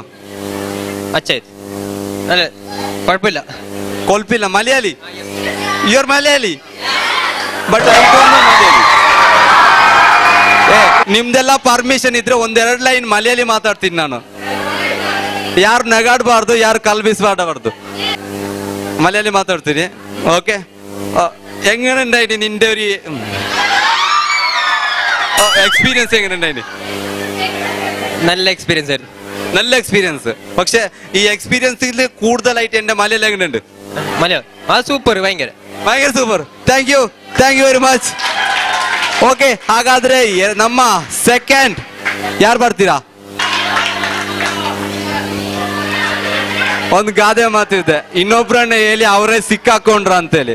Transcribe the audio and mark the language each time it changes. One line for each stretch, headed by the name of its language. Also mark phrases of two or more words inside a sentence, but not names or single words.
Kannada: ಅಚ್ಚಾಯ್ತು, ಅಲ್ಲ ಕುഴപ്പമില്ല.
Malayalam: ಕೊಲ್ಪಿಲ್ಲ.
English: Malayali, your Malayali, but I don't know Malayali.
Kannada: ನಿಮ್ದೆಲ್ಲ ಪರ್ಮಿಷನ್ ಇದ್ರೆ 1-2 ಲೈನ್ ಮಲಯಾಳಿ ಮಾತಾಡ್ತೀನಿ ನಾನು. ಯಾರು ನಗಾಡಬಾರ್ದು, ಯಾರು ಕಲ್ಬಿಸಬಾರ್ದು. മലയാളി മാതാಡ್ತೀನಿ.
Malayalam: ഓക്കെ, എങ്ങനെയുണ്ടായി നിന്റെ ഒരു എക്സ്പീരിയൻസ്? എങ്ങനെയുണ്ടായി? നല്ല എക്സ്പീരിയൻസ് ആയിരുന്നു. നല്ല എക്സ്പീരിയൻസ്. പക്ഷെ ഈ എക്സ്പീരിയൻസിൽ കൂടുതലായിട്ട് എന്റെ മലയാളം എങ്ങനെയുണ്ട്?
Kannada: മലയാളം ಸೂಪರ್, ಭಯಂಕರ ಸೂಪರ್.
English: thank you very much.
Kannada: ಓಕೆ, ಹಾಗಾದ್ರೆ ನಮ್ಮ ಸೆಕೆಂಡ್ ಯಾರು ಬರ್ತೀರಾ? ಒಂದು ಗಾದೆ ಮಾತಿದೆ, ಇನ್ನೊಬ್ರನ್ನ ಹೇಳಿ ಅವರೇ ಸಿಕ್ಕಾಕೊಂಡ್ರ ಅಂತೇಳಿ.